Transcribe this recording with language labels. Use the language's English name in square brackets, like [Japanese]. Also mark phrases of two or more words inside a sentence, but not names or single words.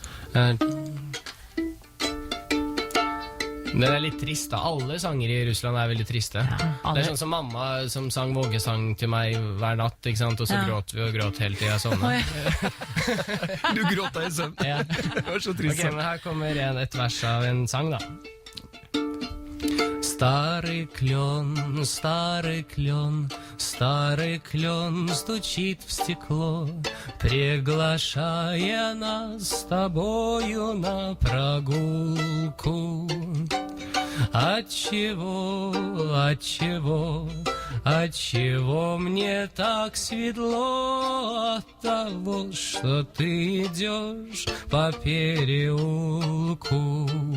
[Norwegian] Den er litt trist da. Alle sanger i Russland er veldig triste. alle. Det er sånn som mamma som sang vågesang til meg hver natt, ikke sant? Og så gråt vi og gråt hele tiden sånn. Du gråt deg i søvn. Ja. Det var så trist. Ok, men her kommer et vers av en sang da. [Russian] Старый клен, старый клен стучит в стекло, приглашая нас с тобою на прогулку. Отчего мне так светло от того, что ты идешь по переулку?